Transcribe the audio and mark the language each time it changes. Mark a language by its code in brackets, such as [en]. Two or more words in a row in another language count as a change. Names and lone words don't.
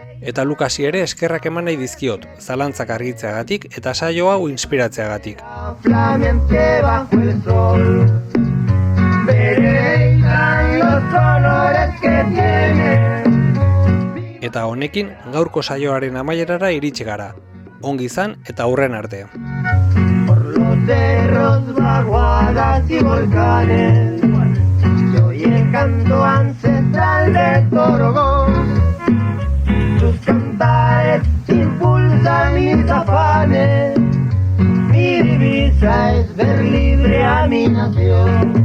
[eu] Eta Lukasi ere eskerrak eman nahi dizkiot, zalantzak argitzeagatik eta saio hau inspiratzeagatik. Eta honekin gaurko saioaren amaierara iritsi gara. Ongi izan eta aurren arte. [es] Por los cerros, vaguadas y volcanes, se oye el canto ancestral de Torogón. Sus cantares impulsan mis afanes, mi divisa es ver libre a mi nación.